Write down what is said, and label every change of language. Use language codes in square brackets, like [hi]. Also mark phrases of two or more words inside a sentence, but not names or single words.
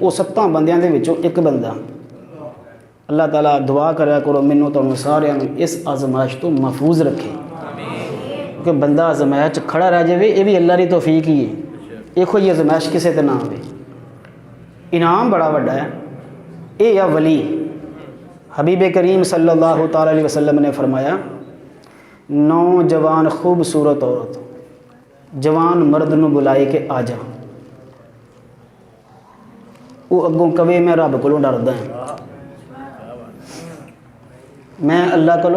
[pa] ਉਹ 7 ਬੰਦਿਆਂ ਦੇ ਵਿੱਚੋਂ ਇੱਕ ਬੰਦਾ, ਅੱਲਾਹ ਤਾਲਾ ਦੁਆ ਕਰਿਆ ਕਰੋ ਮੈਨੂੰ ਤੁਹਾਨੂੰ ਸਾਰਿਆਂ ਨੂੰ ਇਸ ਅਜ਼ਮਾਇਸ਼ ਤੋਂ ਮਹਿਫੂਜ਼ ਰੱਖੇ, ਕਿਉਂਕਿ ਬੰਦਾ ਅਜ਼ਮਾਇਸ਼ 'ਚ ਖੜਾ ਰਹਿ ਜਾਵੇ ਇਹ ਵੀ ਅੱਲਾ ਦੀ ਤੌਫੀਕ ਹੀ ਹੈ। ਇਹੋ ਜਿਹੀ ਅਜ਼ਮਾਇਸ਼ ਕਿਸੇ ਤੇ ਨਾ ਆਵੇ। ਇਨਾਮ ਬੜਾ ਵੱਡਾ ਹੈ। ਇਹ ਆ ਵਲੀ। ਹਬੀਬ ਕਰੀਮ [ar] صلى الله تعالى عليه وسلم [pa] ਨੇ ਫਰਮਾਇਆ, ਨੌਜਵਾਨ ਖੂਬਸੂਰਤ ਔਰਤ ਜਵਾਨ ਮਰਦ ਨੂੰ ਬੁਲਾਏ ਕੇ ਆ ਜਾ, ਵੋ ਅਗੋਂ ਕਵੇ ਮੈਂ ਰੱਬ ਕੋਲੋਂ ਡਰਦਾ ਹਾਂ, ਮੈਂ ਅੱਲਾਹ ਕੋਲੋਂ।